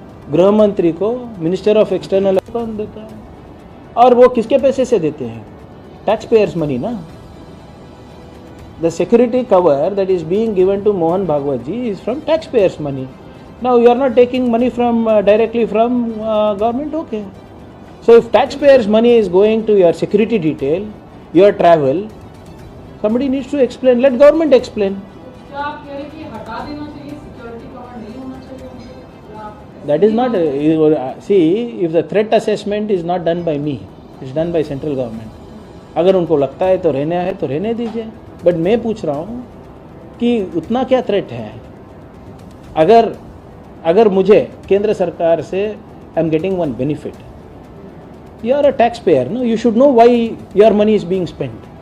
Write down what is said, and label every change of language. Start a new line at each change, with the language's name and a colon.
Hindi: गृह मंत्री को, मिनिस्टर ऑफ एक्सटर्नल अफेयर्स देता है. और वो किसके पैसे से देते हैं? टैक्स पेयर्स मनी ना.
English: The security cover that is being given to Mohan Bhagwat ji is from taxpayers' money. Now you are not taking money from directly from government, okay? So if taxpayers' money is going to your security detail, your travel, somebody needs to explain. Let government explain.
Hindi: क्या आप कह रहे हैं कि हटा देना चाहिए, security cover नहीं होना चाहिए?
English: That is not. See, if the threat assessment is not done by me, it's done by central government.
Hindi: अगर उनको लगता है तो रहने दीजिए. बट मैं पूछ रहा हूँ कि उतना क्या थ्रेट है? अगर मुझे केंद्र सरकार से
English: I am getting one benefit, you are a taxpayer, no, you should know why your money is being spent.